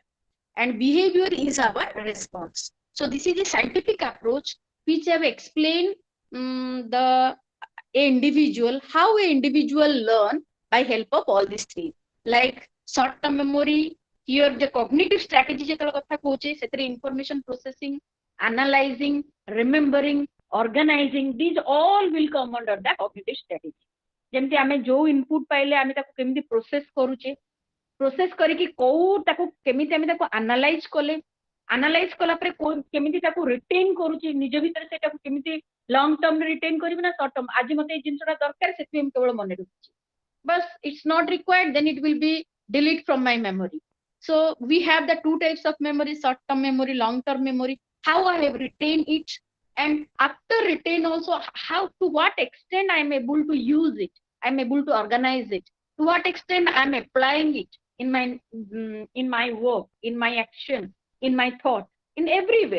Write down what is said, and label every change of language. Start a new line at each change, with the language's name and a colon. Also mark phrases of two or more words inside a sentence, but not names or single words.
English: And behavior is our response. So this is a scientific approach which I have explained how an individual learn by help of all these three. Like short-term memory, here the cognitive strategy
Odia: ଯେତେବେଳେ କଥା କହୁଛେ ସେଥିରେ
English: information processing, analyzing, remembering, organizing, these all will come under the cognitive strategy.
Odia: ଯେମିତି ଆମେ ଯୋଉ input ପାଇଲେ ଆମେ ତାକୁ କେମିତି process କରୁଛେ, process କରିକି ତାକୁ କେମିତି ଆମେ ତାକୁ analyze କଲା ପରେ କେମିତି ତାକୁ retain କରୁଛେ ନିଜ ଭିତରେ, ସେଟାକୁ କେମିତି
English: long term
Odia: retain କରିବି ନା
English: short term,
Odia: ଆଜି ମତେ ଏଇ ଜିନିଷଟା ଦରକାର ସେଥିପାଇଁ ମୁଁ କେବଳ ମନେ ରଖୁଛି,
English: but it's not required, then it will be delete from my memory. So we have the two types of memory, short term memory, long term memory. How I have retained it, and after retain also, how, to what extent I am able to use it, I am able to organize it, to what extent I am applying it in my work, in my action, in my thought, in everywhere.